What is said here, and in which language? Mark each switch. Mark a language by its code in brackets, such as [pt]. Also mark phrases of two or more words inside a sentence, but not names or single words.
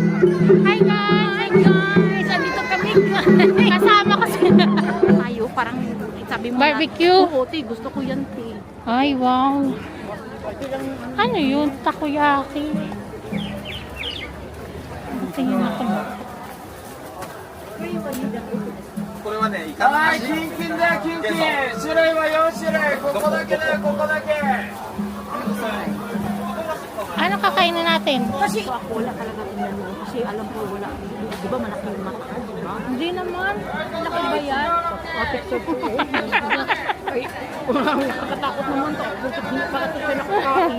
[en] Hi guys! Hi guys! [tl] Andito kami. Kasama ko sila. Tayo, parang sabi mo barbecue? Oo, te. Gusto ko yan, te. Ay, wow. Ano yun? Takoyaki. Tingin ako. [ja] これはね、イカのはい、味。キンキンだよ、キンキン。種類は4種類。ここだけだよ、ここだけ。 [tl] Ano kakainin natin? Kasi ako wala talaga tinanong kasi alam ko wala. Di ba malaki yung mata? Di ba? Hindi naman. Laki ba yan? Picture ko eh. Ay, nakakatakot naman to. Bakit ito pinakakain?